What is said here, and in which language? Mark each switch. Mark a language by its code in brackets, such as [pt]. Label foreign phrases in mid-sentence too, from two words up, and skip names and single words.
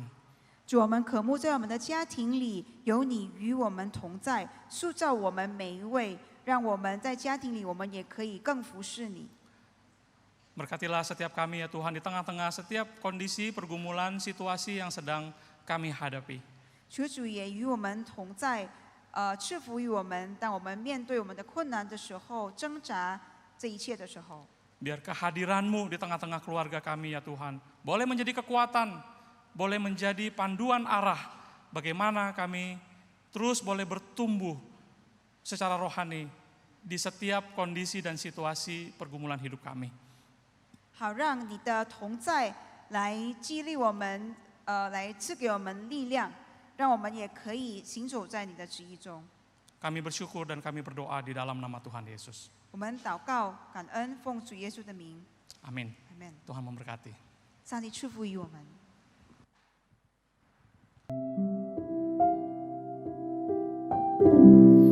[zh] 主，我们渴慕在我们的家庭里有你与我们同在，塑造我们每一位，让我们在家庭里我们也可以更服侍你。 [id] Berkatilah setiap kami ya Tuhan di tengah-tengah setiap kondisi, pergumulan, situasi yang sedang kami hadapi. [zh] 求主也与我们同在，赐福于我们。当我们面对我们的困难的时候，挣扎这一切的时候， [id] Biar kehadiran-Mu di tengah-tengah keluarga kami ya Tuhan, boleh menjadi kekuatan, boleh menjadi panduan arah bagaimana kami terus boleh bertumbuh secara rohani di setiap kondisi dan situasi pergumulan hidup kami. [zh] 好让你的同在来激励我们，来赐给我们力量，让我们也可以行走在你的旨意中。 [id] Kami bersyukur dan kami berdoa di dalam nama Tuhan Yesus. [zh] 我们祷告、感恩，奉主耶稣的名， [id] Amin. [zh] 阿门。 [id] Tuhan memberkati. [zh] 上帝赐福于我们。 们。